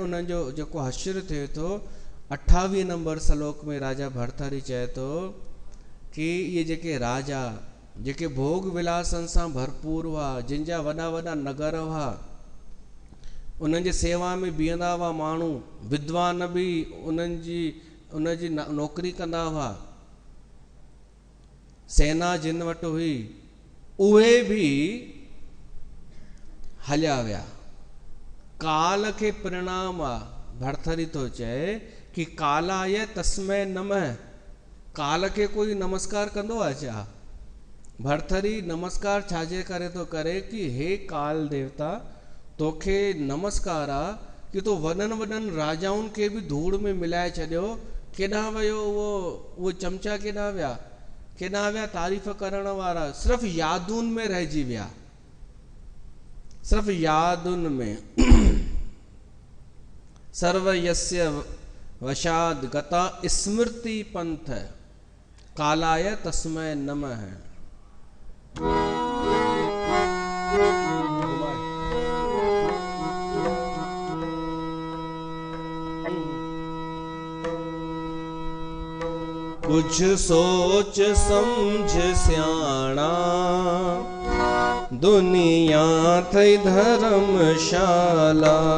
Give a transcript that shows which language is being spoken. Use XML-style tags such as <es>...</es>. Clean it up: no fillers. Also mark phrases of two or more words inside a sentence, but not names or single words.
<sd>उन्हनि जो जेको हश्र थिए थो, 28 नंबर श्लोक में राजा भरथरी चए थो कि इहे जेके राजा, जेके भोग विलासनि सां भरपूर हुआ, जिन जा वॾा वॾा नगर हुआ, उन्हनि जे सेवा में बीहंदा हुआ माण्हू, विद्वान बि उनजी नौकरी कंदा हुआ, सेना जिन वटि हुई, उहे बि हलिया विया। काल खे परिणाम आहे। भरथरी तो चए कि</sd> <sa>कालाय तस्मै नमः।</sa> <sd>काल खे कोई नमस्कार कंदो आहे छा? भरथरी नमस्कार छाजे करे तो करे कि हे काल देवता, तोखे नमस्कार आहे कि तो वॾनि वॾनि राजाउनि खे बि धूड़ में मिलाए छॾियो। केॾां वियो उहो चमचा, केॾां विया तारीफ़ करण वारा? सिर्फ़ यादुनि में रहिजी विया, सिर्फ़ यादुनि में।</sd> <sa>सर्व यस्य वशाद गता स्मृति पंथ, कालाय तस्मै नमः।</sa> <sd>कुछ सोच समझ सियाणा, दुनिया थई धर्मशाला।</sd>